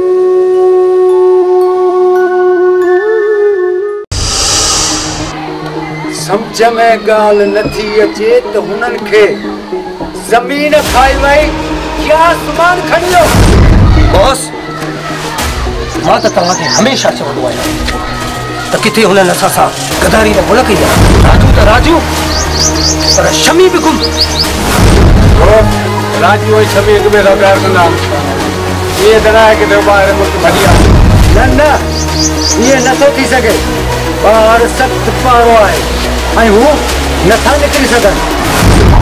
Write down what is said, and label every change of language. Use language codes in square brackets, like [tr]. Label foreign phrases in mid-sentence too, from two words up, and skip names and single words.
[sd] समझ में ॻाल्हि नथी अचे त हुननि खे ज़मीन खाई वई या आसमान खणी वियो। बॉस मां त तव्हांखे हमेशह चवंदो आहियां त किथे हुननि असां सां गदारी न भुल कई आहे। राजू त राजू पर शमी बि गुम। राजू ऐं शमी हिक ॿिए सां प्यार कंदा। इहे त न आहे कि ॿाहिरि मुल्क भॼी आहे। न न इहे नथो थी सघे। ॿाहिरि सख़्तु पारो आहे ऐं हू नथा निकिरी सघनि।